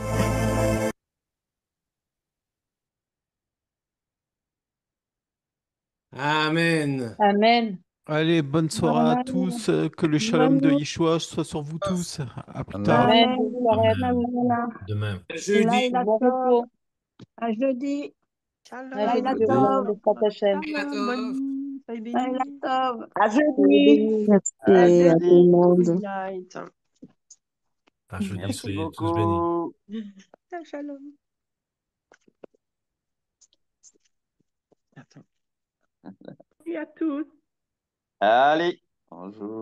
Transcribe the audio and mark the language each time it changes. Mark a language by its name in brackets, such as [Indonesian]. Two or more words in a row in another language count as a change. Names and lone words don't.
[French] Amen. Amen. Allez, bonne soirée à tous. Que le shalom de Yeshua soit sur vous tous. À plus tard. Amen. Demain. Jeudi. [Hebrew] Laïla [French] Bon [Hebrew] Tov. [French] repos. À jeudi. À [Hebrew] Laïla [French] jeudi. [Hebrew] Tov. בעזרת השם. [French] Shalom, bonne nuit. Soyez [Hebrew] Laïla [French] bénis. [Hebrew] Tov. [French] À jeudi. Béni. À Merci à tout le jeudi. monde. [English] Good night. [French] À jeudi, Merci soyez tous bénis. beaucoup. Shalom. Attends. Salut à tous. Allez, bonjour.